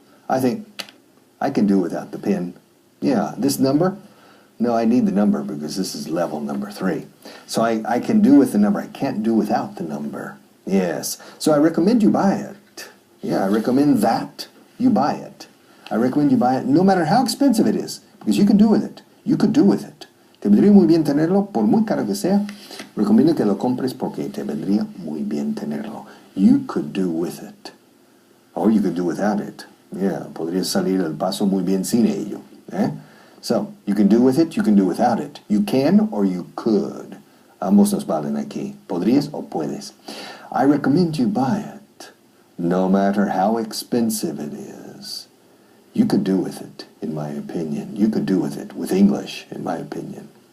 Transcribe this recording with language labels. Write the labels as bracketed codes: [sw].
[en] I think I can do without the pen. Yeah, this number, no, I need the number because this is level number 3. So I can do with the number. I can't do without the number. Yes. So I recommend you buy it. Yeah, I recommend that you buy it. I recommend you buy it no matter how expensive it is because you can do with it. You could do with it. [es] Te vendría muy bien tenerlo, por muy caro que sea. Recomiendo que lo compres porque te vendría muy bien tenerlo. [en] You could do with it. Or you could do without it. [es] Yeah, podrías salir al paso muy bien sin ello. [en] So, you can do with it, you can do without it. You can or you could. [es] Ambos nos valen aquí. Podrías o puedes. [en] I recommend you buy it, no matter how expensive it is. You could do with it, in my opinion. You could do with it, with English, in my opinion.